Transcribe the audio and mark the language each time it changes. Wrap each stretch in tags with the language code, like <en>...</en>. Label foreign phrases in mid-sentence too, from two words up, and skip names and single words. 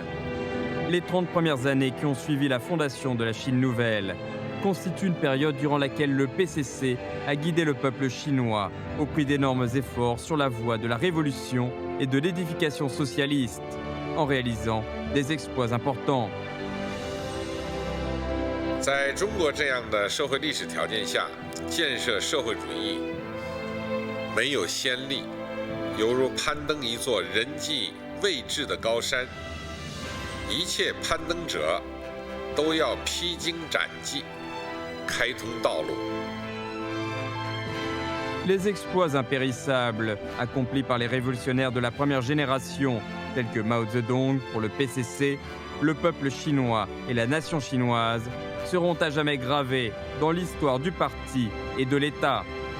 <fr>Les 30 premières années qui ont suivi la fondation de la Chine nouvelle constituent une période durant laquelle le PCC a guidé le peuple chinois au prix d'énormes efforts sur la voie de la révolution et de l'édification socialiste, en réalisant des exploits importants.</fr> <zh>在中国这样的社会历史条件下，建设社会主义没有先例，犹如攀登一座人迹未至的高山，一切攀登者都要披荆斩棘，开通道路。</zh> <fr>Les exploits impérissables accomplis par les révolutionnaires de la première génération, tels que Mao Zedong pour le PCC, le peuple chinois et la nation chinoise, seront à jamais gravés dans l'histoire du parti et de l'État.</fr>